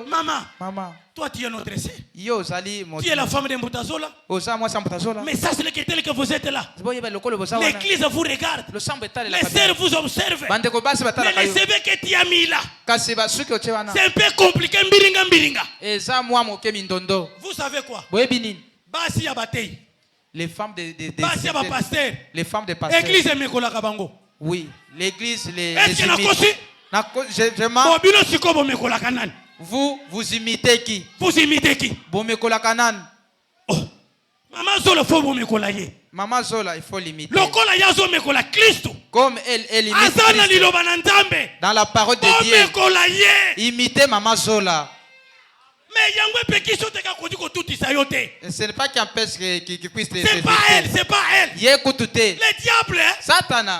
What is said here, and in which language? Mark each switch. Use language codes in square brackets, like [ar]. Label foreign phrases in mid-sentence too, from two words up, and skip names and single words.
[fr] Maman, toi tu es notre sœur. Tu es la femme de Mbutazola. Mais ça c'est tel que vous êtes là. L'église vous regarde. Les sœurs vous observent. Mais les CV que tu as mis là, c'est un peu compliqué. Vous savez quoi? [ln] Basi ya batei. [fr] Les femmes de les femmes de pasteurs. [ln] Église mekola kabango. [fr] Oui, l'église les vous imitez qui? Vous imitez qui? [ln] Bomekola kanan. Oh. Maman Zola faut bomekola ye. [fr] Maman Zola il faut l'imiter. [ln] Lokola yazo mekola Christ. [fr] Comme elle imite Christ. Dans la parole de Dieu. Imitez Maman Zola. Ce n'est pas qui empêche qu'il puisse te c'est pas elle, c'est pas elle. Le diable Satana